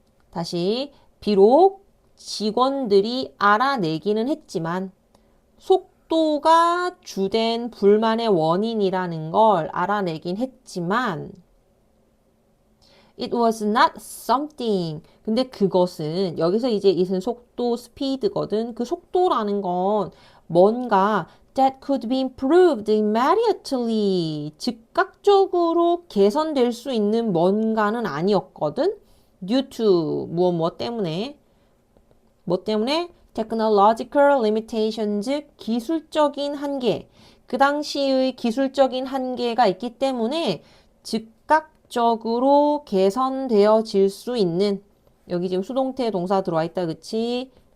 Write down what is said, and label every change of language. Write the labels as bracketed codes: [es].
[ko] 다시, 비록 직원들이 알아내기는 했지만, 속도가 주된 불만의 원인이라는 걸 알아내긴 했지만 it was not something. 근데 그것은 여기서 이제 it은 속도 스피드거든. [en] 그 속도라는 건 뭔가 that could be improved immediately. [ko] 즉각적으로 개선될 수 있는 뭔가는 아니었거든. due to 무엇 때문에 뭐 때문에 technological limitations 기술적인 한계. 그 당시의 기술적인 한계가 있기 때문에 즉각적으로 개선되어질 수 있는 여기 지금 수동태 동사 들어와 있다, 그치?